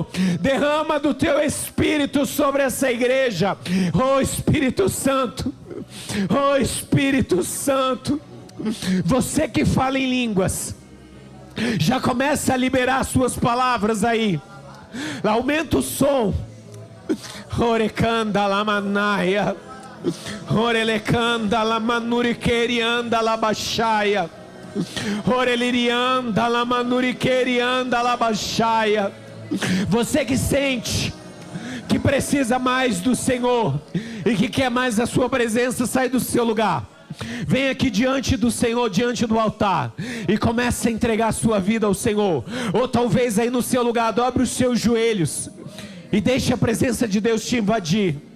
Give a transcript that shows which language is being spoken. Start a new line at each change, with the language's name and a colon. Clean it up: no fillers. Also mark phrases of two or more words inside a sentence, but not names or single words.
Portuguese: Derrama do Teu Espírito sobre essa igreja. Oh Espírito Santo. Oh Espírito Santo. Você que fala em línguas, já começa a liberar suas palavras aí. Aumenta o som. Orecanda lamanaia. Orelecanda lamanuriquerianda labaxaia. Orelirianda lamanuriquerianda labaxaia. Você que sente que precisa mais do Senhor e que quer mais da sua presença, sai do seu lugar. Vem aqui diante do Senhor, diante do altar, e comece a entregar a sua vida ao Senhor. Ou talvez aí no seu lugar, dobre os seus joelhos e deixe a presença de Deus te invadir.